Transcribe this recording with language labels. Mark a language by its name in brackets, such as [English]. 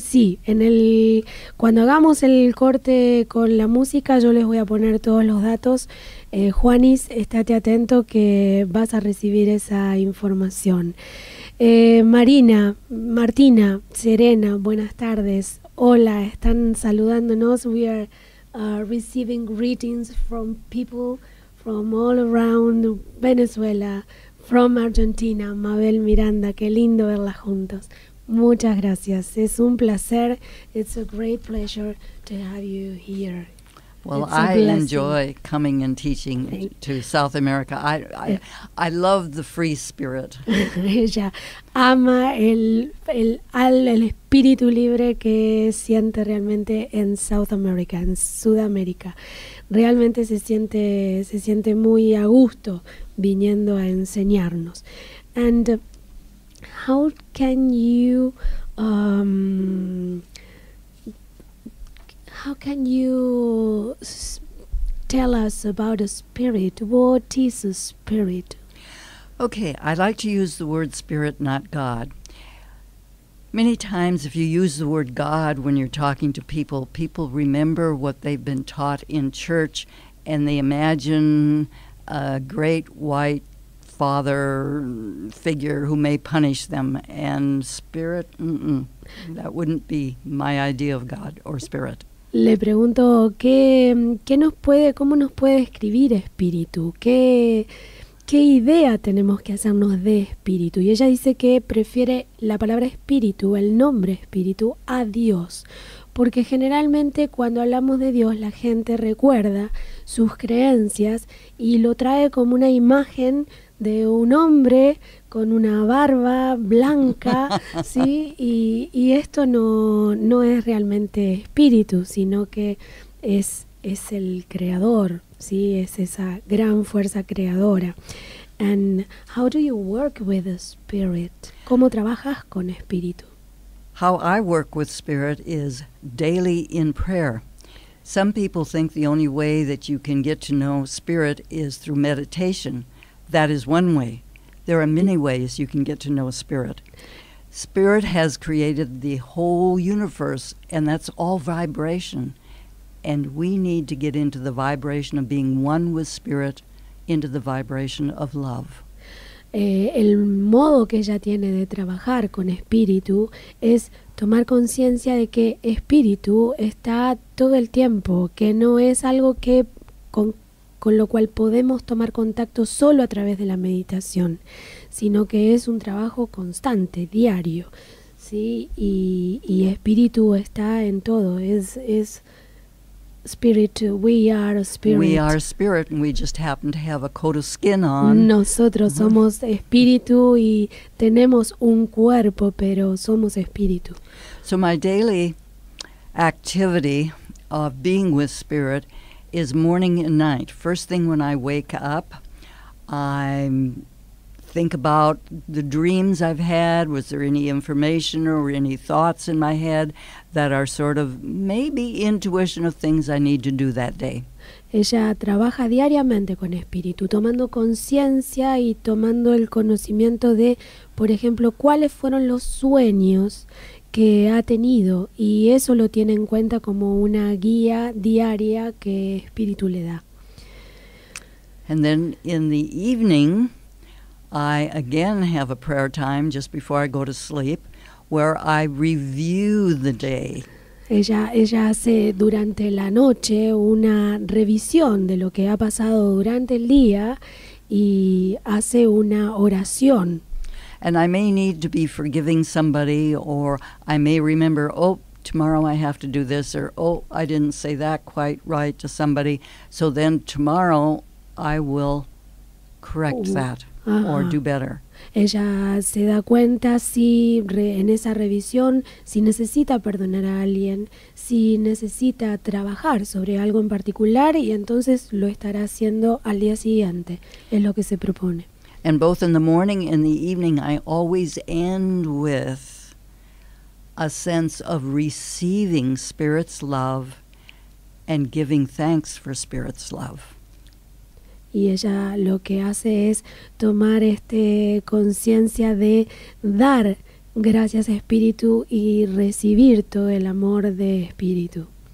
[Spanish] Sí, cuando hagamos el corte con la música yo les voy a poner todos los datos. Juanis, estate atento que vas a recibir esa información. Martina, Serena, buenas tardes. Hola, están saludándonos. [English] We are receiving greetings from people from all around Venezuela, from Argentina. [Spanish] Mabel Miranda, qué lindo verlas juntos. Muchas gracias. Es un placer. [English] It's a great pleasure to have you here. Well, I enjoy coming and teaching to South America. I love the free spirit. [Spanish] Ella ama el espíritu libre que siente realmente en South America, en Sudamérica. Realmente se siente muy a gusto viniendo a enseñarnos. [English] And how can you tell us about a spirit? What is a spirit? Okay, I like to use the word spirit, not God. Many times if you use the word God when you're talking to people, people remember what they've been taught in church and they imagine a great white father figure who may punish them. And spirit, that wouldn't be my idea of God or spirit. [Spanish] Le pregunto cómo nos puede describir espíritu, qué idea tenemos que hacernos de espíritu. Y ella dice que prefiere la palabra espíritu, el nombre espíritu, a Dios, porque generalmente cuando hablamos de Dios la gente recuerda sus creencias y lo trae como una imagen de un hombre con una barba blanca, ¿sí? Y esto no es realmente espíritu, sino que es el creador, ¿sí? Es esa gran fuerza creadora. [English] And how do you work with the spirit? [Spanish] ¿Cómo trabajas con espíritu? [English] How I work with spirit is daily in prayer. Some people think the only way that you can get to know spirit is through meditation. That is one way. There are many ways you can get to know spirit. Spirit has created the whole universe, and that's all vibration. And we need to get into the vibration of being one with spirit, into the vibration of love. [Spanish] El modo que ella tiene de trabajar con espíritu es tomar conciencia de que espíritu está todo el tiempo, que no es algo que con lo cual podemos tomar contacto solo a través de la meditación, sino que es un trabajo constante, diario, ¿sí? Y espíritu está en todo, es [English] spirit, we are spirit. We are spirit and we just happen to have a coat of skin on. [Spanish] Nosotros somos espíritu y tenemos un cuerpo, pero somos espíritu. [English] So my daily activity of being with spirit is morning and night. First thing when I wake up, I think about the dreams I've had. Was there any information or any thoughts in my head that are sort of maybe intuition of things I need to do that day? [Spanish] Ella trabaja diariamente con espíritu, tomando conciencia y tomando el conocimiento de, por ejemplo, cuáles fueron los sueños que ha tenido, y eso lo tiene en cuenta como una guía diaria que espíritu le da. [English] And then in the evening, I again have a prayer time just before I go to sleep where I review the day. [Spanish] Ella hace durante la noche una revisión de lo que ha pasado durante el día y hace una oración. [English] And I may need to be forgiving somebody, or I may remember, oh, tomorrow I have to do this, or oh, I didn't say that quite right to somebody. So then tomorrow I will correct that or do better. [Spanish] Ella se da cuenta si en esa revisión si necesita perdonar a alguien, si necesita trabajar sobre algo en particular, y entonces lo estará haciendo al día siguiente. Es lo que se propone. [English] And both in the morning and the evening, I always end with a sense of receiving Spirit's love and giving thanks for Spirit's love. [Spanish] Y ella lo que hace es tomar conciencia de dar gracias a Espíritu y recibir todo el amor de Espíritu.